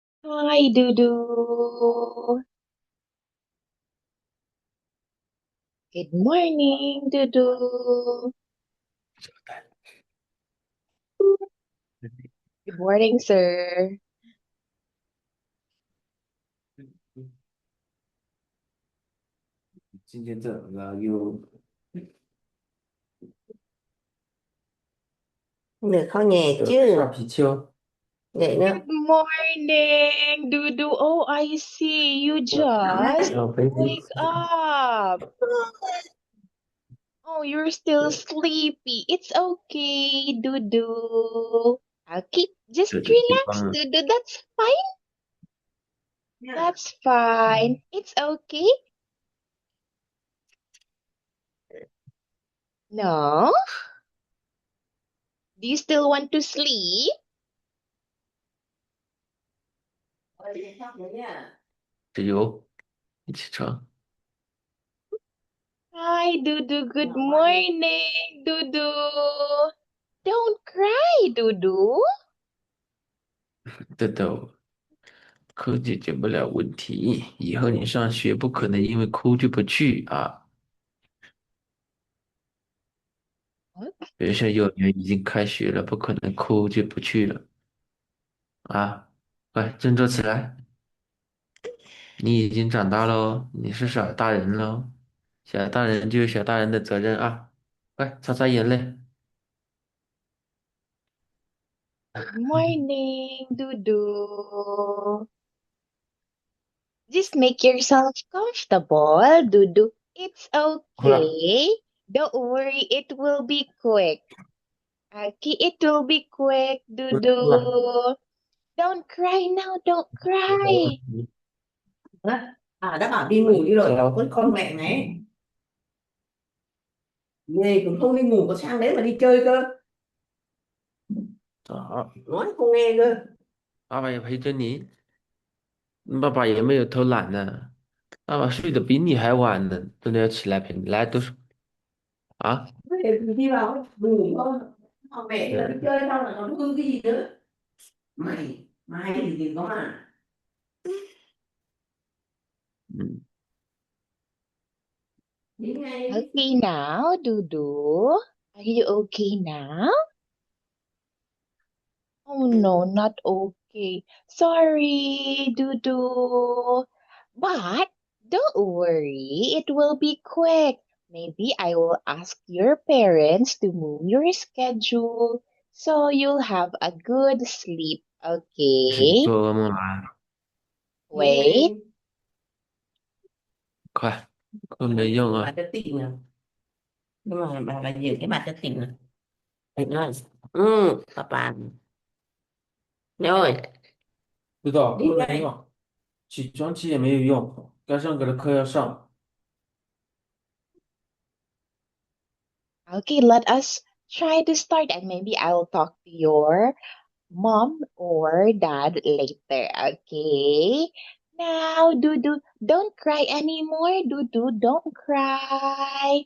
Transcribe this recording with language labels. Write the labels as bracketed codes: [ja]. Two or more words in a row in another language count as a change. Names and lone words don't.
[en] Hi, Dudu. Good morning, Dudu. Good morning, sir. [zh] 今天怎么了？又 [vi] Được không nhẹ chứ? [zh] 发脾气哦？ [vi] Vậy nữa. [en] Good morning, Dudu. Oh, I see. You just [zh] 小飞机， [en] wake up. Oh, you're still sleepy. It's okay, Dudu. Okay, just relax, [zh] 对对对， [en] Dudu. That's fine. That's fine. It's okay. No? Do you still want to sleep? [zh] 加油，一起床。 [en] Hi, Dudu. Good morning, Dudu. Don't cry, Dudu. [zh] 豆豆，哭解决不了问题，以后你上学不可能因为哭就不去啊。比如说幼儿园已经开学了，不可能哭就不去了啊。快振作起来，你已经长大喽，你是小大人喽，小大人就有小大人的责任啊。快擦擦眼泪。 [en] Good morning, Dudu. Just make yourself comfortable, Dudu. It's [zh] 哭了， [en] okay. Don't worry, it will be quick. Okay, it will be quick, [zh] 哭了。 [en] Dudu. Don't cry now, don't cry. [vi] Đã bảo đi ngủ đi rồi con mẹ này về cũng không đi ngủ có sang đấy mà đi chơi cơ, [zh] 好， [vi] nói không nghe cơ. [zh] 爸爸也陪着你。爸爸也没有偷懒呢，爸爸睡得比你还晚呢，真的要起来陪你。来，读书啊， [vi] Về thì đi vào ngủ thôi, còn mẹ thì là đi chơi xong là còn hư cái gì nữa. Mày mai thì có mà. 嗯， Đi ngay. [en] Okay now, Dudu. Are you okay now? Oh no, not okay. Sorry, Dudu. But don't worry, it will be quick. Maybe I will ask your parents to move your schedule so you'll have a good sleep, [zh] 是你 [en] okay? [zh] 做噩梦啦， [vi] Nghe [en] Wait. [vi] ngay. [zh] 快，困没用 [vi] Bà 啊， cho tỉnh nè, nhưng mà bà giữ cái bà cho tỉnh nè. Tỉnh rồi. Papa rồi. [zh] 知道， [vi] Đi [zh] 困没 [vi] ngay. [zh] 用，起床气也没有用，该上课的课要上。 [en] Okay, let us try to start and maybe I will talk to your mom or dad later. Okay. Now, Dudu, don't cry anymore. Dudu, don't cry.